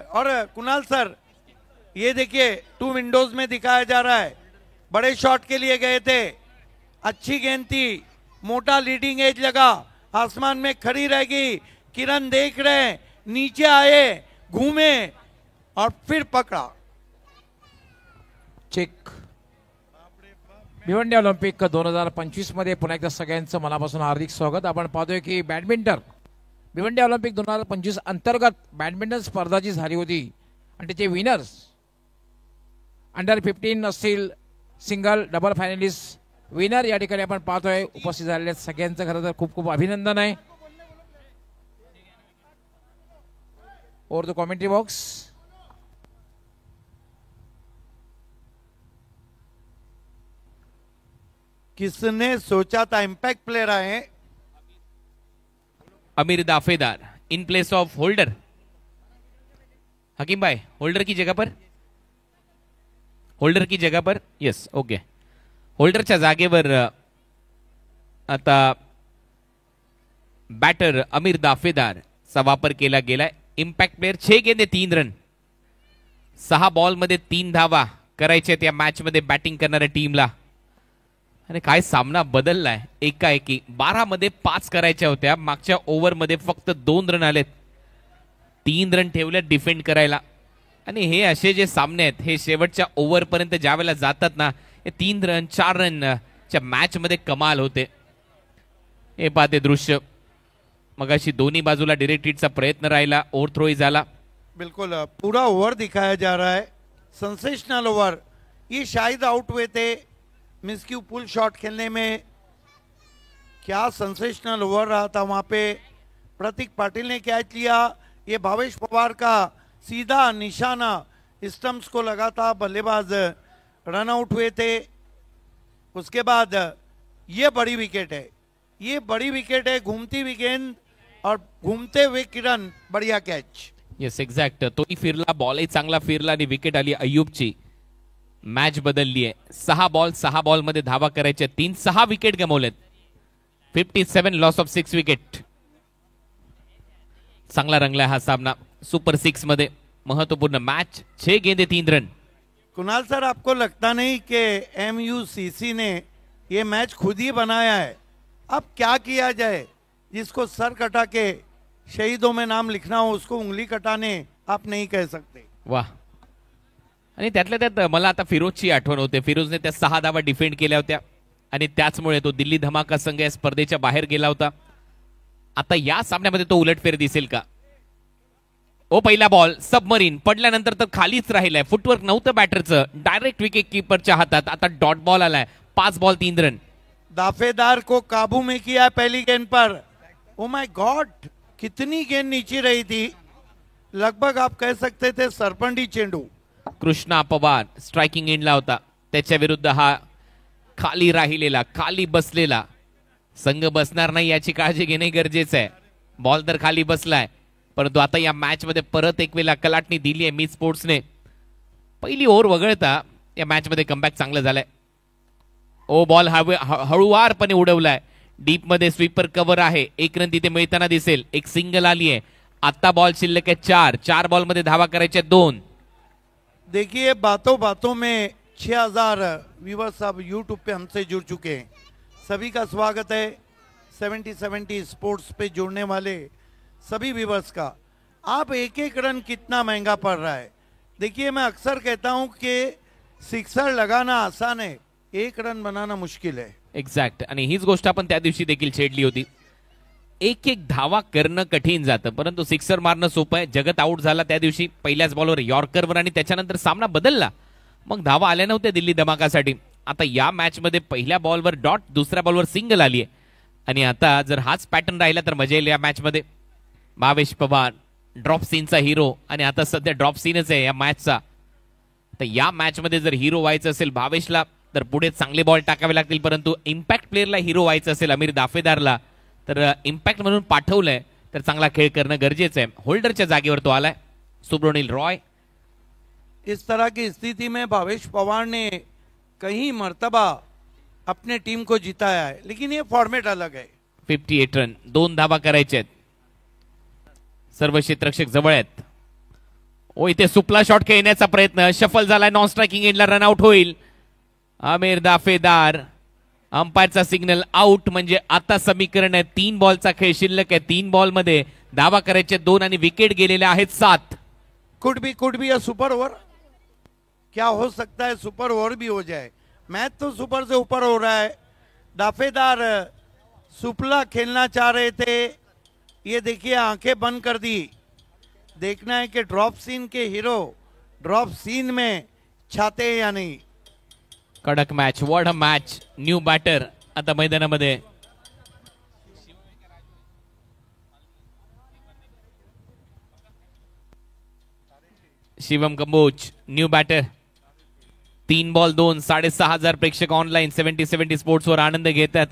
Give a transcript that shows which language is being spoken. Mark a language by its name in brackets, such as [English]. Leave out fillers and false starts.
[Hindi] और कुणाल सर ये देखिए 2 विंडोज में दिखाया जा रहा है, बड़े शॉट के लिए गए थे, अच्छी गेंद थी, मोटा लीडिंग एज लगा, आसमान में खड़ी रहेगी। किरण देख रहे हैं, नीचे आए, घूमे और फिर पकड़ा। चेक। [Marathi] भिवंडी ऑलिम्पिक 2025 मध्ये पुन्हा एकदा सगळ्यांचं मनापासून हार्दिक स्वागत। आपण पाहतोय की बॅडमिंटन भिवंडी ऑलिम्पिक 2025 अंतर्गत बॅडमिंटन स्पर्धा जी झाली होती आणि त्याचे विनर्स अंडर 15 असतील, सिंगल डबल फायनलिस्ट विनर या ठिकाणी आपण पाहतोय। उपस्थित झालेल्या सगळ्यांचं खरं तर खूप खूप अभिनंदन आहे। [Hindi] और द कमेंट्री बॉक्स किसने सोचा था इंपैक्ट प्लेयर आए? अमीर दाफेदार [English] In place of holder. [Hindi] हकीम भाई होल्डर की जगह पर, होल्डर की जगह पर, [English] Yes okay. [Marathi] होल्डरच्या जागेवर आता बॅटर अमीर दाफेदार चा वापर केला गेलाय। इम्पॅक्ट प्लेयर [Hindi] 6 गेंदे 3 रन, [Marathi] 6 बॉल मध्ये 3 धावा करायच्या त्या मॅच मध्ये बॅटिंग करणाऱ्या टीमला। आणि काय सामना बदललाय एकाएकी। 12 मध्ये 5 करायच्या होत्या, मागच्या ओव्हर मध्ये फक्त 2 रन आलेत, 3 रन ठेवले डिफेंड करायला। आणि हे असे जे सामने आहेत हे शेवटच्या ओव्हर पर्यंत ज्यावेळेला जातात ना, हे 3 रन 4 रन च्या मॅच मध्ये कमाल होते। हे पाहते दृश्य, मगाशी दोन्ही बाजूला डायरेक्ट हिटचा प्रयत्न राहिला, ओव्हरथ्रो ही झाला। [Hindi] बिल्कुल पूरा ओवर दिखाया जा रहा है, सेंसेशनल ओवर। ये शायद आउट हुए थे मिस्क्यू पुल शॉट खेलने में। क्या सेंसेशनल ओवर रहा था वहां पे। प्रतीक पाटिल ने कैच लिया, ये भावेश पवार का सीधा निशाना स्टंप्स को लगा था, बल्लेबाज रन आउट हुए थे। उसके बाद ये बड़ी विकेट है, ये बड़ी विकेट है, घूमती हुई गेंद और घूमते हुए किरण, बढ़िया कैच। [Marathi] येस एक्झॅक्ट, तोही फिरला, बॉलही चांगला फिरला आणि विकेट आली अय्यूबची। मॅच बदलली आहे। 6 बॉल मध्ये धावा करायच्या, 6 विकेट गमावलेत। 57 loss of 6 wicket. चांगला रंगला हा सामना, सुपर 6 मध्ये महत्वपूर्ण मॅच। [Hindi] 6 गेंदे 3 रन। कुणाल सर आपको लगता नहीं कि MUCC ने ये मैच खुद ही बनाया है? अब क्या किया जाए? जिसको सर कटा के शहीदों में नाम लिखना हो उसको उंगली कटाने आप नहीं कह सकते। वाह। [Marathi] आणि त्यातल्या त्यात मला आता फिरोजची आठवण होते। फिरोजने त्या 6 धावा डिफेंड केल्या होत्या आणि त्याचमुळे तो दिल्ली धमाका संघ या स्पर्धेच्या बाहेर गेला होता। आता या सामन्यामध्ये तो उलटफेर दिसेल का? ओ पहिला बॉल सबमरीन पडल्यानंतर तर खालीच राहिलाय, फुटवर्क नव्हतं बॅटरचं, डायरेक्ट विकेट कीपरच्या हातात। आता डॉट बॉल आलाय, 5 बॉल 3 रन। [Hindi] दाफेदार को काबू में किया पहली गेंद पर। [English] oh my God, [Hindi] कितनी गेंद नीचे रही थी, लगभग आप कह सकते थे [Marathi] सरपंडी चेंडू। कृष्णा पवार स्ट्राइकिंग एंडला होता, त्याच्या विरुद्ध हा खाली राहिलेला, खाली बसलेला संघ बसणार नाही याची काळजी घेणे गरजेचं आहे। बॉल तर खाली बसलाय, परंतु आता या मॅच मध्ये परत एक वेळा कलाटणी दिली आहे मी स्पोर्ट्सने। पहिली ओव्हर वगळता या मॅच मध्ये कमबॅक चांगलं झालंय। ओ बॉल हळूवारपणे उडवलाय, डीप मध्ये स्वीपर कव्हर आहे, 1 रन तिथे मिळताना दिसेल। एक सिंगल आली आहे, आता बॉल शिल्लक आहे 4 बॉल मध्ये धावा करायच्या 2। [Hindi] देखिए बातों बातों में 6000 व्यूवर्स अब यूट्यूब पे हमसे जुड़ चुके हैं, सभी का स्वागत है। 70 स्पोर्ट्स पे जुड़ने वाले सभी व्यूवर्स का। आप एक एक रन कितना महंगा पड़ रहा है। देखिए मैं अक्सर कहता हूं कि सिक्सर लगाना आसान है, 1 रन बनाना मुश्किल है। [Marathi] एक्झॅक्ट, आणि हीच गोष्ट आपण त्या दिवशी देखील छेडली होती। एक एक धावा करणं कठीण जातं, परंतु सिक्सर मारणं सोपं आहे. जगत आउट झाला त्या दिवशी पहिल्याच बॉलवर यॉर्करवर आणि त्याच्यानंतर सामना बदलला. मग धावा आल्या नव्हत्या दिल्ली धमाकासाठी. आता या मॅच मध्ये पहिल्या बॉलवर डॉट, दुसऱ्या बॉलवर सिंगल आली आहे आणि आता जर हाच पॅटर्न राहिला तर मजा येईल या मॅच मध्ये. भावेश पवार ड्रॉप सीनचा हिरो आणि आता सध्या ड्रॉप सीनच आहे या मॅचचा. तर या मॅच मध्ये जर हिरो व्हायचं असेल भावेशला तर पुढे चांगले बॉल टाकावे लागतील, परंतु इम्पॅक्ट प्लेअरला हिरो व्हायचं असेल अमीर दाफेदारला तर इम्पॅक्ट म्हणून पाठवलंय तर चांगला खेळ करणं गरजेचं आहे. होल्डरच्या जागेवर तो आलाय सुब्रोनील रॉय. [Hindi] इस तरह की स्थिति में भावेश पवार ने कई मर्तबा अपने टीम को जिताया है, लेकिन ये फॉर्मेट अलग है. [Marathi] 58 रन, 2 धावा करायचे आहेत. सर्व क्षेत्ररक्षक जवळ आहेत. ओ इथे सुपला शॉट खेळण्याचा प्रयत्न, शफल झालाय, नॉन स्ट्रायकिंग एंडला रन आउट होईल आमिर दाफेदार. अंपायरचा सिग्नल आउट, म्हणजे आता समीकरण आहे 3 बॉलचा खेळ शिल्लक आहे. 3 बॉल मध्ये धावा करायचे 2 आणि विकेट गेलेले आहेत 7. [English] Could be a super over. [Hindi] क्या हो सकता है सुपर ओवर भी हो जाए. मैच तो सुपर से ऊपर हो रहा है. दाफेदार सुपला खेलना चाह रहे थे, ये देखिए आंखें बंद कर दी. देखना है कि ड्रॉप सीन के हीरो ड्रॉप सीन में छाते हैं या नहीं. [Marathi] कडक match, [English] What a match. [Marathi] New batter आता मैदानामध्ये. Shivam Kamboj new batter. 3 ball 2, 6,500 प्रेक्षक ऑनलाईन 70 स्पोर्ट्स वर आनंद घेतात.